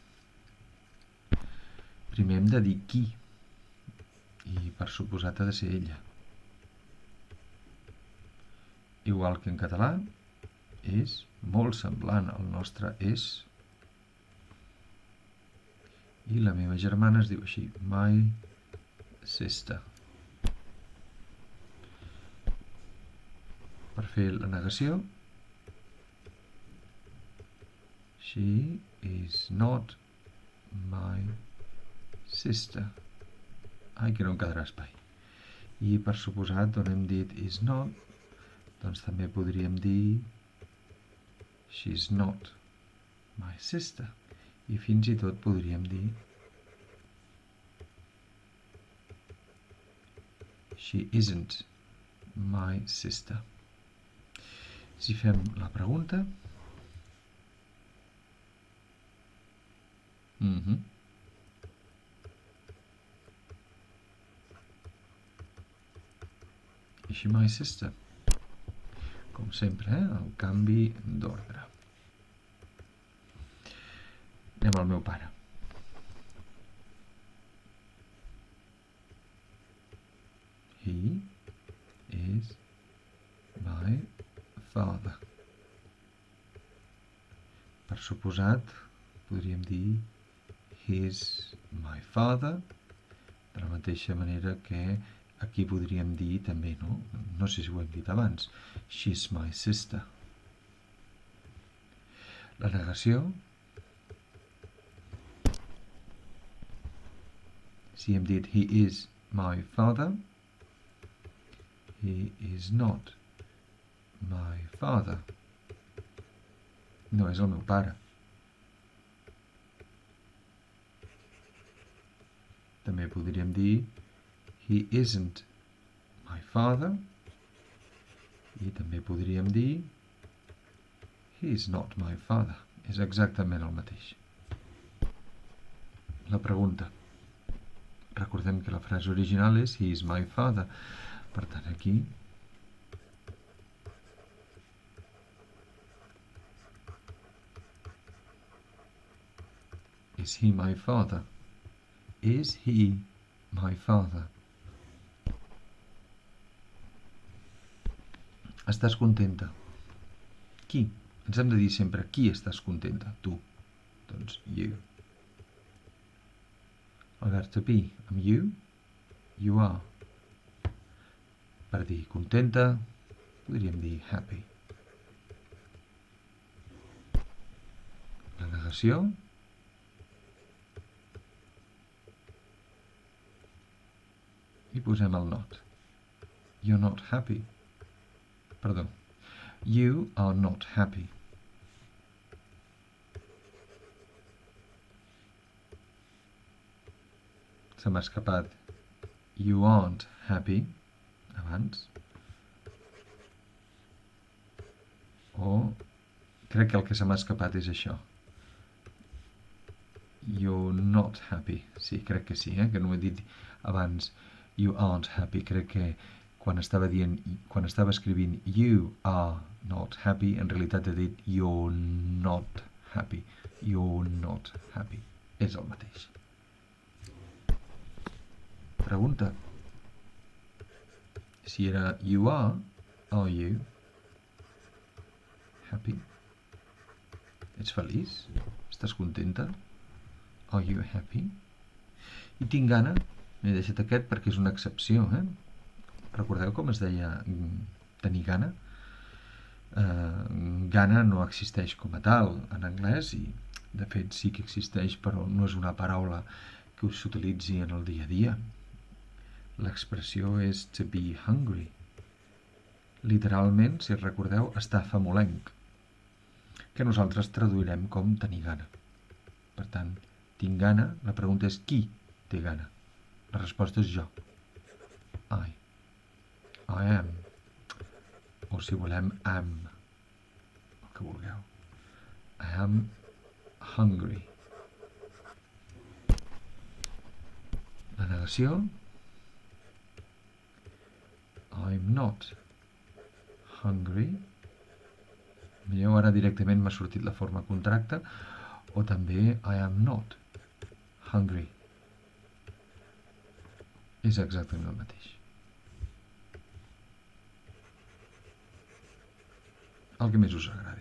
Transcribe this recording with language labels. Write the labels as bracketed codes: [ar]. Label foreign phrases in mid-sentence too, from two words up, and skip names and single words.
[ca] Primer hem de dir qui, i per suposat ha de ser ella. Igual que en català, és molt semblant al nostre és. I la meva germana es diu així, [en] my sister. [ca] Per fer la negació, [en] she is not my sister. [ca] Ai, que no em quedarà espai. I per suposat, on hem dit [en] is not, [ca] doncs també podríem dir [en] she's not my sister. [ca] I fins i tot podríem dir [en] she isn't my sister. [ca] Si fem la pregunta... [en] Is she my sister? [ca] Com sempre, el canvi d'ordre. Anem al meu pare. [en] He is my father. [ca] Per suposat, podríem dir [en] he's my father, [ca] de la mateixa manera que aquí podríem dir també, no? No sé si ho hem dit abans. [en] She's my sister. [ca] La negació, si hem dit [en] he is my father, he is not my father. [ca] No és el meu pare. També podríem dir [en] he isn't my father, [ca] i també podríem dir [en] he is not my father. [ca] És exactament el mateix. La pregunta. Recordem que la frase original és [en] he is my father. [ca] Per tant, aquí [en] is he my father? Is he my father? [ca] Estàs contenta? Qui? Ens hem de dir sempre qui estàs contenta? Tu. Doncs you. El verb [en] to be amb you, you are. [ca] Per dir contenta, podríem dir happy. La negació, i posem el not. [en] You're not happy. Perdó. You are not happy. [ca] Se m'ha escapat [en] you aren't happy [ca] abans. O crec que el que se m'ha escapat és això. [en] You're not happy. [ca] Sí, crec que sí, que no ho he dit abans. [en] You aren't happy. [ca] Crec que quan estava escrivint [en] you are not happy, [ca] en realitat he dit [en] you're not happy. You're not happy. [ca] És el mateix. Pregunta. Si era [en] you are you happy? [ca] Ets feliç? Estàs contenta? [en] Are you happy? [ca] I tinc gana? M'he deixat aquest perquè és una excepció, Recordeu com es deia tenir gana? Gana no existeix com a tal en anglès i de fet sí que existeix, però no és una paraula que s'utilitzi en el dia a dia. L'expressió és [en] to be hungry. [ca] Literalment, si recordeu, estar famolenc, que nosaltres traduirem com tenir gana. Per tant, tinc gana, la pregunta és qui té gana? La resposta és jo. [en] I am. [ca] O si volem, am. El que vulgueu. [en] I am hungry. [ca] La negació. [en] I'm not hungry. [ca] Veieu, ara directament m'ha sortit la forma contracte. O també [en] I am not hungry. [ca] És exactament el mateix. El que més us agradi.